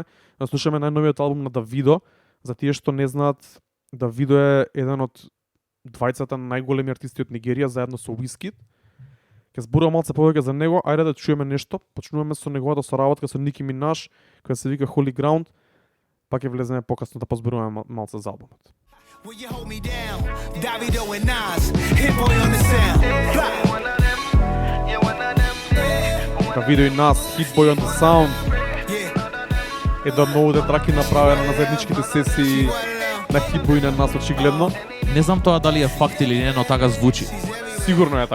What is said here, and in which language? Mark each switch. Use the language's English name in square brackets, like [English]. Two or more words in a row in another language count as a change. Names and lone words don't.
[Macedonian] Да слушаме најновиот албум на Давидо. За тие што не знаат, Давидо е еден од двајцата најголеми артисти од Нигерија заедно со Wizkid. Ќе зборувам малце повеќе за него, ајде да чуеме нешто. Почнуваме со неговата соработка со Ники Минаж, која се вика Holy Ground, па ќе влеземе покасно да позборуваме малце за албумот. [English] Will you hold me down? Davido and Nas, hit boy on the sound. [Macedonian] Давидо и Нас, [English] Hit Boy on the Sound. Yeah. [Macedonian] Една многу да траки направена на заедничките сесии на Hit Boy и на Нас очигледно. Не знам тоа дали е факт или не, но така звучи. Сигурно е така.